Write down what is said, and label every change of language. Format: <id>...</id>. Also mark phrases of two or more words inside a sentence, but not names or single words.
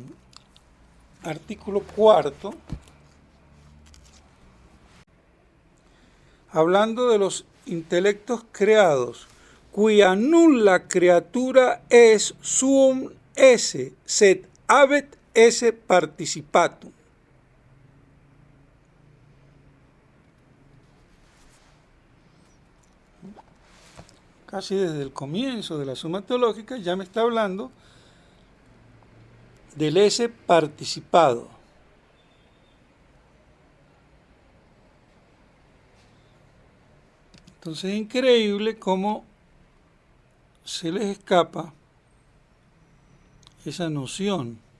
<es>artículo 4, hablando de los intelectos creados, cuya</es> <la>nulla criatura es suum esse, sed habet esse participatum.</la> <es>Casi desde el comienzo de la Suma Teológica ya me está hablando del esse participado. Entonces es increíble cómo se les escapa esa noción.</es>